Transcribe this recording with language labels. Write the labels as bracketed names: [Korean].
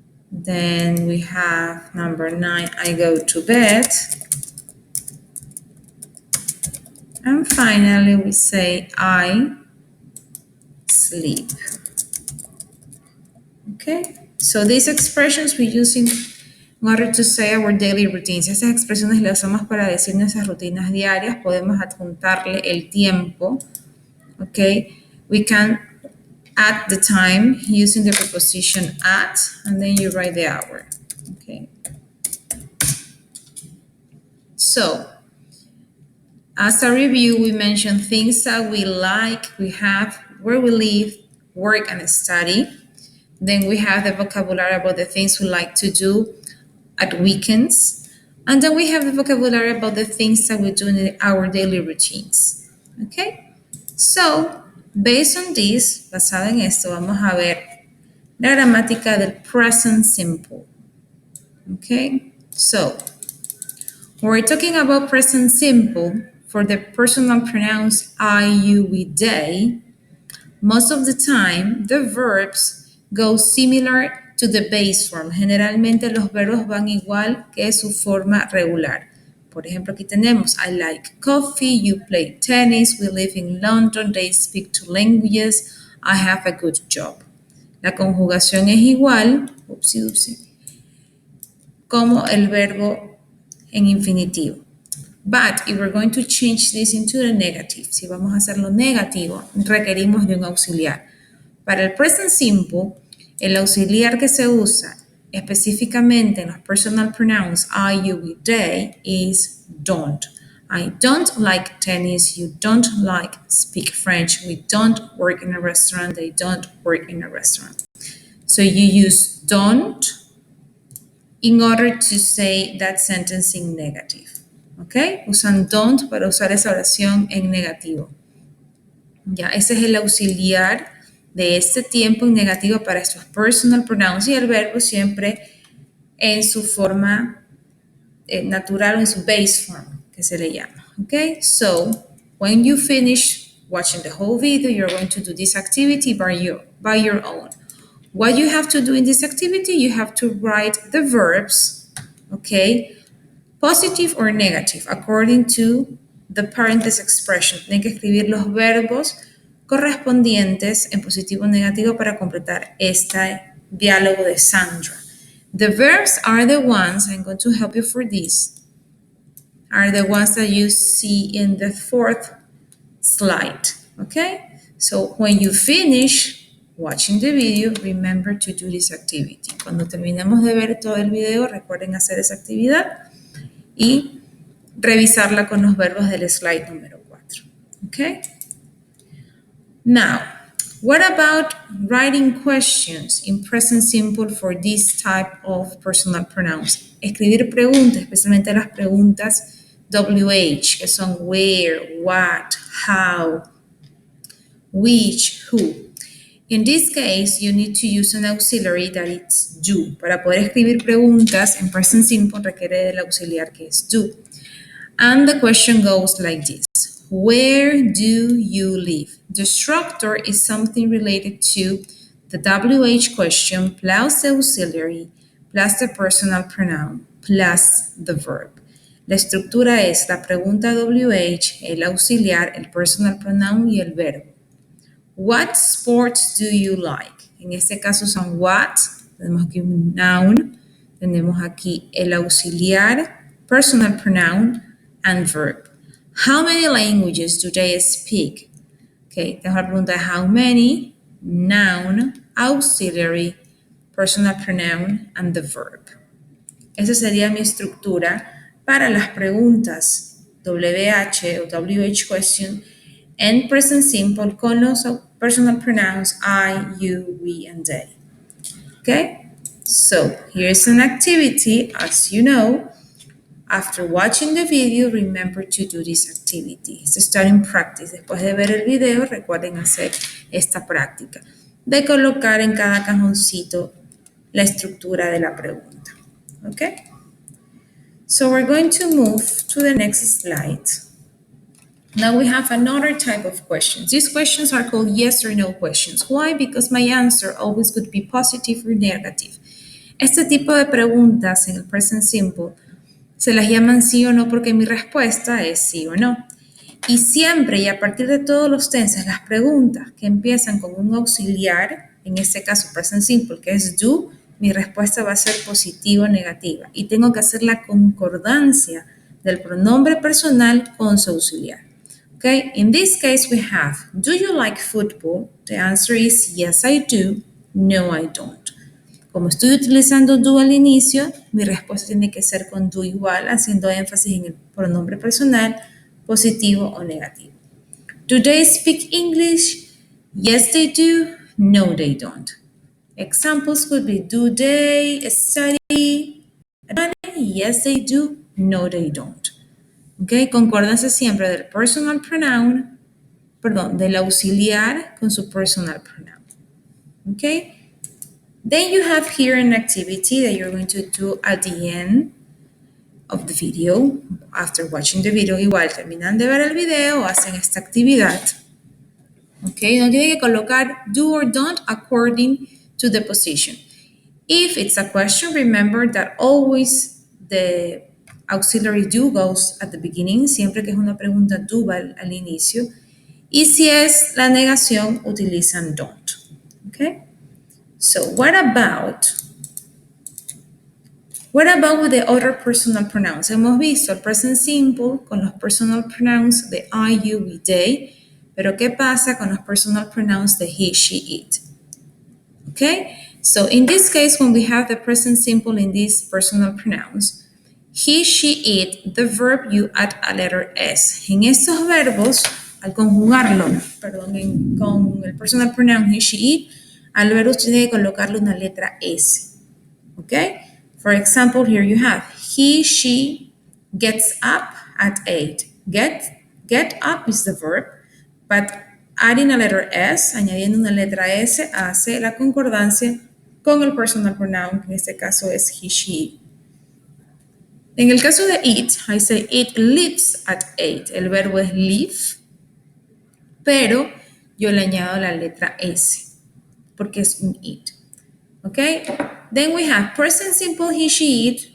[English] Then we have number nine, I go to bed. And finally, we say I sleep. Okay, so these expressions we use in order to say our daily routines. [Spanish] Esas expresiones las usamos para decir nuestras rutinas diarias. Podemos adjuntarle el tiempo. [English] Okay, we can add the time using the preposition at, and then you write the hour. Okay. So, as a review, we mentioned things that we like, we have, where we live, work and study. Then we have the vocabulary about the things we like to do at weekends. And then we have the vocabulary about the things that we do in our daily routines. Okay? So, based on this, [Spanish] basado en esto, vamos a ver la gramática del present simple. Okay? [English] So, when we're talking about present simple, for the personal pronouns I, you, we, they, most of the time the verbs go similar to the base form. [Spanish] Generalmente los verbos van igual que su forma regular. Por ejemplo, aquí tenemos [English] I like coffee, you play tennis, we live in London, they speak two languages, I have a good job. [Spanish] La conjugación es igual, como el verbo en infinitivo. [English] But if we're going to change this into the negative, [Spanish] si vamos a hacerlo negativo, requerimos de un auxiliar. Para el present simple, el auxiliar que se usa específicamente en los personal pronouns I, you, we, they is don't. [English] I don't like tennis, you don't like speak French, we don't work in a restaurant, they don't work in a restaurant. So you use don't in order to say that sentence in negative. ¿Ok? [Spanish] Usan don't para usar esa oración en negativo. Ya, ese es el auxiliar de este tiempo en negativo para estos personal pronouns y el verbo siempre en su forma natural o en su base form, que se le llama. ¿Ok? [English] So, when you finish watching the whole video, you're going to do this activity by your own. What you have to do in this activity, you have to write the verbs, okay, positive or negative, according to the parenthesis expression. [Spanish] Tienen que escribir los verbos correspondientes en positivo o negativo para completar este diálogo de Sandra. [English] The verbs are the ones, I'm going to help you for this, are the ones that you see in the fourth slide, okay? So when you finish watching the video, remember to do this activity. [Spanish] Cuando terminemos de ver todo el video, recuerden hacer esa actividad y revisarla con los verbos del slide número 4. Okay? [English] Now, what about writing questions in present simple for this type of personal pronouns? [Spanish] Escribir preguntas, especialmente las preguntas WH, que son where, what, how, which, who. [English] In this case, you need to use an auxiliary that is do. [Spanish] Para poder escribir preguntas en present simple requiere del auxiliar que es do. [English] And the question goes like this. Where do you live? The structure is something related to the WH question plus the auxiliary plus the personal pronoun plus the verb. [Spanish] La estructura es la pregunta WH, el auxiliar, el personal pronoun y el verbo. [English] What sports do you like? [Spanish] En este caso son what, tenemos aquí un noun, tenemos aquí el auxiliar, personal pronoun, and verb. [English] How many languages do they speak? Okay, [Spanish] tengo la pregunta [English] how many, noun, auxiliary, personal pronoun, and the verb. [Spanish] Esa sería mi estructura para las preguntas WH o WH question en present simple con los personal pronouns I, you, we, and they. Okay? [English] So, here's an activity. As you know, after watching the video, remember to do this activity. It's a starting practice. [Spanish] Después de ver el video, recuerden hacer esta práctica de colocar en cada cajoncito la estructura de la pregunta. Okay? [English] So, we're going to move to the next slide. Now we have another type of questions. These questions are called yes or no questions. Why? Because my answer always could be positive or negative. [Spanish] Este tipo de preguntas en el present simple se las llaman sí o no porque mi respuesta es sí o no. Y siempre y a partir de todos los tenses, las preguntas que empiezan con un auxiliar, en este caso present simple, que es do, mi respuesta va a ser positiva o negativa. Y tengo que hacer la concordancia del pronombre personal con su auxiliar. [English] Okay, in this case we have, do you like football? The answer is yes, I do. No, I don't. [Spanish] Como estoy utilizando do al inicio, mi respuesta tiene que ser con do igual, haciendo énfasis en el pronombre personal, positivo o negativo. [English] Do they speak English? Yes, they do. No, they don't. Examples could be, do they study? Yes, they do. No, they don't. ¿Ok? [Spanish] Concórdense siempre del personal pronoun, perdón, del auxiliar con su personal pronoun. ¿Ok? [English] Then you have here an activity that you're going to do at the end of the video. After watching the video, [Spanish] igual terminan de ver el video, hacen esta actividad. ¿Ok? No tienen que colocar do [English] or don't according to the position. If it's a question, remember that always the auxiliary do goes at the beginning, [Spanish] siempre que es una pregunta do va al inicio. Y si es la negación, utilizan don't. Okay? [English] So what about with the other personal pronouns? [Spanish] Hemos visto el present simple con los personal pronouns de I, you, we, they, pero ¿qué pasa con los personal pronouns de he, she, it? Okay? [English] So in this case, when we have the present simple in these personal pronouns, he, she, it, the verb, you add a letter S. [Spanish] En estos verbos, al conjugarlo, perdón, con el personal pronoun he, she, it, al verbo usted tiene que colocarle una letra S. Okay? [English] For example, here you have, he, she gets up at 8. Get up is the verb, but adding a letter S, [Spanish] añadiendo una letra S, hace la concordancia con el personal pronoun, que en este caso es he, she, it. En el caso de it, I say [English] it leaves at 8. [Spanish] El verbo es leave, pero yo le añado la letra S, porque es un it. Okay? [English] Then we have present simple he, she, it.